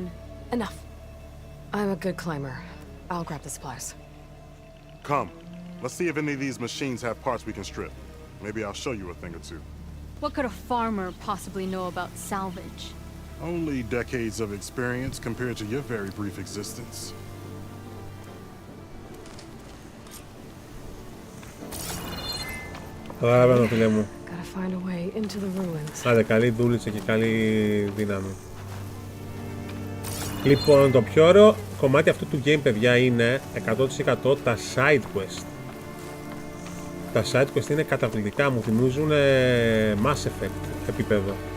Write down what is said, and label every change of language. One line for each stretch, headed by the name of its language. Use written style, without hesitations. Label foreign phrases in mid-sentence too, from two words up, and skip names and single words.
English: Enough. I'm a good climber. I'll grab the supplies. Come. Let's see if any of these machines have parts we can strip. Maybe I'll show you a thing or two. What could a farmer possibly know about salvage? Only decades of experience compared to your very brief existence.
Greek: Καταλαβαίνω, φίλε μου.
English: Gotta find a way into the ruins.
Greek: Άντε, καλή δούλησε και καλή δύναμη. Λοιπόν, το πιο ωραίο κομμάτι αυτού του game, παιδιά, είναι 100% τα
English: side quest.
Greek: Τα
English: side quest
Greek: είναι καταπληκτικά, μου θυμίζουν Mass Effect επίπεδο.